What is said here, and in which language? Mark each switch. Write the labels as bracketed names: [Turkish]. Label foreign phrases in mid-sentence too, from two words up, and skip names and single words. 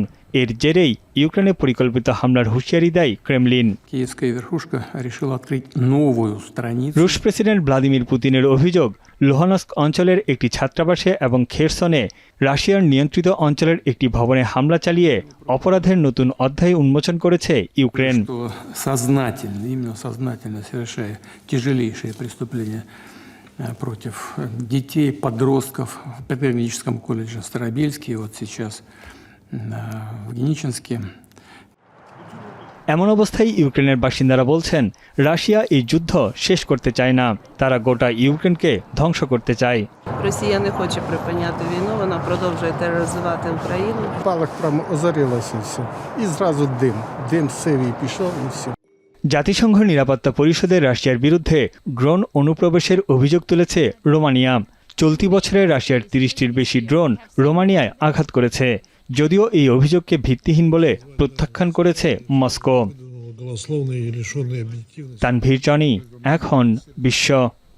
[Bangla] এর জেরেই ইউক্রেনে পরিকল্পিত হামলার হুঁশিয়ারি দেয় ক্রেমলিন। রুশ প্রেসিডেন্ট ভ্লাদিমির পুতিনের অভিযোগ, লুহানস্ক অঞ্চলের একটি ছাত্রাবাসে এবং খেরসনে রাশিয়ার নিয়ন্ত্রিত অঞ্চলের একটি ভবনে হামলা চালিয়ে অপরাধের নতুন অধ্যায় উন্মোচন করেছে ইউক্রেন। [Russian] Против детей, подростков в педагогическом колледже Старобельске, вот сейчас в Геничинске. [Bangla] এমন অবস্থায় ইউক্রেনের বাসিন্দারা বলছেন, রাশিয়া এই যুদ্ধ শেষ করতে চায় না, তারা গোটা ইউক্রেনকে ধ্বংস করতে চায়। [Ukrainian] Росія не хоче припиняти війну, вона продовжує тероризувати Україну. Палах прямо озарилося все. І зразу дим. Дим сивий пішов і все. [Bangla] জাতিসংঘ নিরাপত্তা পরিষদে রাশিয়ার বিরুদ্ধে ড্রোন অনুপ্রবেশের অভিযোগ তুলেছে রোমানিয়া। চলতি বছরে রাশিয়ার ৩০টির বেশি ড্রোন রোমানিয়ায় আঘাত করেছে, যদিও এই অভিযোগকে ভিত্তিহীন বলে প্রত্যাখ্যান করেছে মস্কো। তানভীর জনি, এখন বিশ্ব।